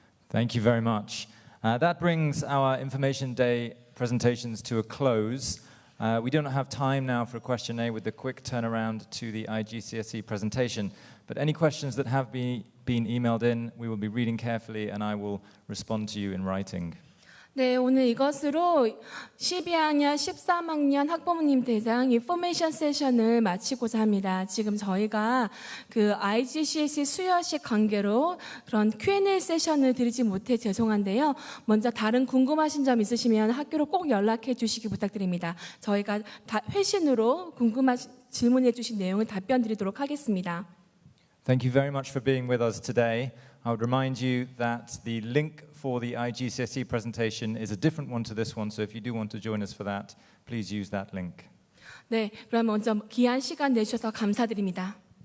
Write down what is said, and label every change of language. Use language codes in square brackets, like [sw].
[en] Thank you very much. That brings our Information Day presentations to a close. We don't have time now for a Q&A with the quick turnaround to the IGCSE presentation, but any questions that have been emailed in, we will be reading carefully and I will respond to you in writing. [ko] 네, 오늘 이것으로 12학년, 13학년 학부모님 대상 인포메이션 세션을 마치고자 합니다. 지금 저희가 그 IGCSE 수여식 관계로 그런 Q&A 세션을 드리지 못해 죄송한데요. 먼저 다른 궁금하신 점 있으시면 학교로 꼭 연락해 주시기 부탁드립니다. 저희가 회신으로 질문해 주신 내용을 답변 드리도록 하겠습니다. [en] Thank you very much for being with us today. I would remind you that the link for the IGCSE presentation is a different one to this one, so if you do want to join us for that, please use that link. [ko] 네, 그럼 먼저 귀한 시간 내주셔서 감사드립니다.